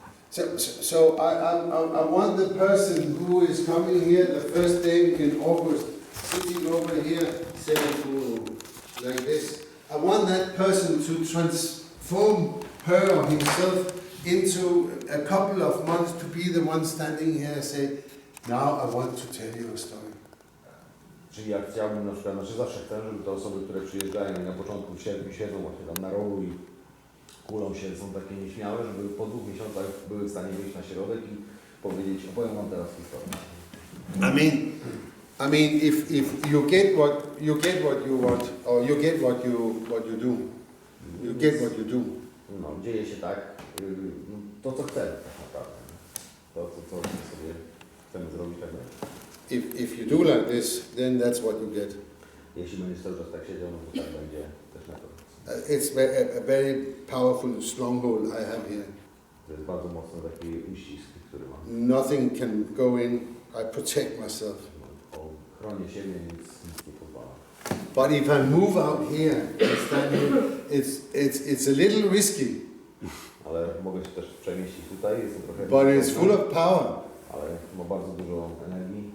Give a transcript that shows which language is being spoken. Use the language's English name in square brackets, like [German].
[English] So I want the person who is coming here the first day in August, sitting over here, saying like this. I want that person to transform her or himself into a couple of months to be the one standing here and say, now I want to tell you a story. [Polish] Czyli jak chciałbym na przykład, znaczy zawsze chcę, żeby te osoby, które przyjeżdżają i na początku w sierpniu siedzą właśnie tam na rogu i kulą się, są takie nieśmiałe, żeby po 2 miesiącach były w stanie wyjść na środek i powiedzieć, opowiem wam teraz historię. [English] I mean, if you get what you want, or you get what you do, you get what you do. [Polish] No, dzieje się tak, to co chcemy tak naprawdę. To co sobie chcemy zrobić tak dalej. [English] If you do like this, then that's what you get. [Polish] Jeśli będziesz cały czas tak siedział, no to tak będzie też na to. [English] It's a very powerful stronghold I have here. [Polish] To jest bardzo mocny taki uścisk, który mam. [English] Nothing can go in. I protect myself. [Polish] Chronię siebie, nic nie pozwala. [English] But if I move out here and stand here, it's a little risky. [Polish] Ale mogę się też przemieścić tutaj, jest to trochę... [English] But it's full of power. [Polish] Ale ma bardzo dużo energii.